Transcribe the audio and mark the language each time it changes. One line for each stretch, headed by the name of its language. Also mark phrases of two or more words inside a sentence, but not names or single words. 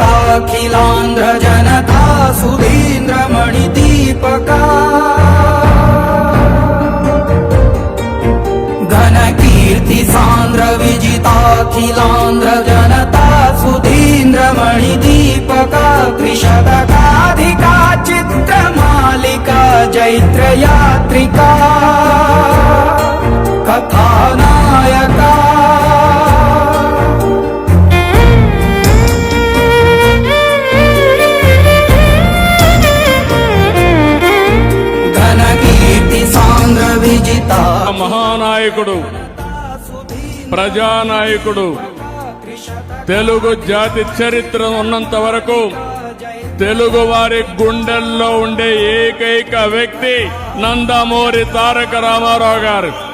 Sanskrit: अखिलांध्र जनता सुधींद्र मणिदीपका घन कीर्ति सांद्र विजिताखिलांध्र जनता सुधींद्र मणिदीपका त्रिशतकाधिका चित्रमालिका जैत्र यात्रिका कथानायका
Telugu: మహానాయకుడు ప్రజానాయకుడు తెలుగు జాతి చరిత్ర ఉన్నంత వరకు తెలుగు వారి గుండెల్లో ఉండే ఏకైక వ్యక్తి నందమూరి తారక రామారావు గారు.